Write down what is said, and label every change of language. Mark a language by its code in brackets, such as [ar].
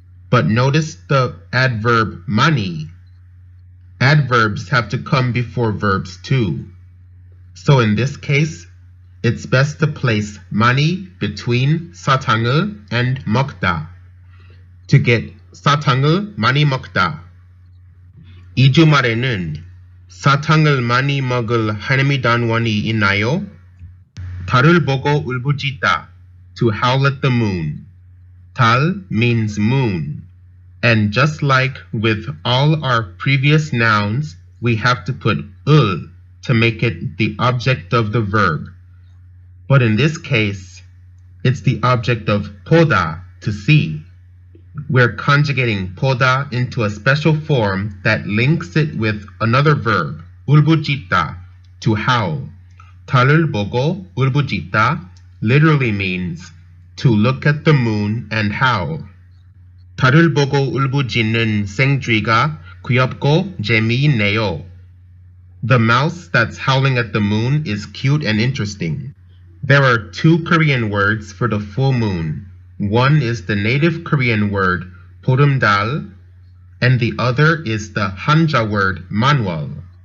[en] But notice the adverb 많이. Adverbs have to come before verbs too. So in this case, it's best to place 많이 between 사탕을 and 먹다 to get [ko] 사탕을 많이 먹다. 이 주말에는 사탕을 많이 먹을 한미단원이 있나요? 달을 보고 울부짖다. [en] To howl at the moon. 달 means moon. And just like with all our previous nouns, we have to put 을 to make it the object of the verb. But in this case, it's the object of 보다, to see. We're conjugating 보다 into a special form that links it with another verb, 울부짖다, to howl. [ko] 달을 보고 울부짖다 [en] literally means to look at the moon and howl. [ko] 달을 보고 울부짖는 생쥐가 귀엽고 재미있네요. [en] The mouse that's howling at the moon is cute and interesting. There are two Korean words for the full moon. One is the native Korean word 보름달, and the other is the Hanja word manwal.